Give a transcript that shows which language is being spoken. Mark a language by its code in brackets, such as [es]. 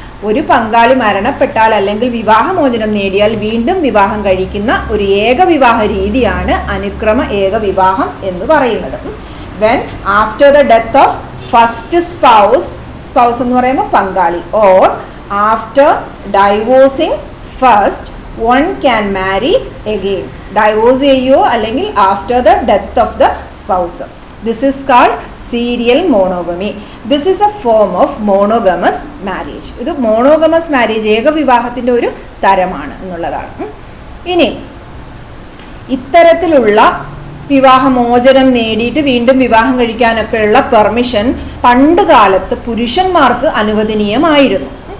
[ml] ഒരു പങ്കാളി മരണപ്പെട്ടാൽ അല്ലെങ്കിൽ വിവാഹമോചനം നേടിയാൽ വീണ്ടും വിവാഹം കഴിക്കുന്ന ഒരു ഏകവിവാഹ രീതിയാണ് അനുക്രമ ഏകവിവാഹം എന്ന് പറയുന്നത്. [en] when after the death of first spouse [ml] എന്ന് പറയുമ്പോൾ പങ്കാളി, [en] Or after divorcing first one can marry again. Divorce [ml] ചെയ്യുകയോ അല്ലെങ്കിൽ [en] After the death of the spouse. This is called serial monogamy. This is a form of monogamous marriage. [ml] ഇത് മോണോഗമസ് marriage ഏകവിവാഹത്തിൻ്റെ ഒരു തരമാണ് എന്നുള്ളതാണ്. ഇനി ഇത്തരത്തിലുള്ള വിവാഹമോചനം നേടിയിട്ട് വീണ്ടും വിവാഹം കഴിക്കാനൊക്കെയുള്ള പെർമിഷൻ പണ്ട് കാലത്ത് പുരുഷന്മാർക്ക് അനുവദനീയമായിരുന്നു.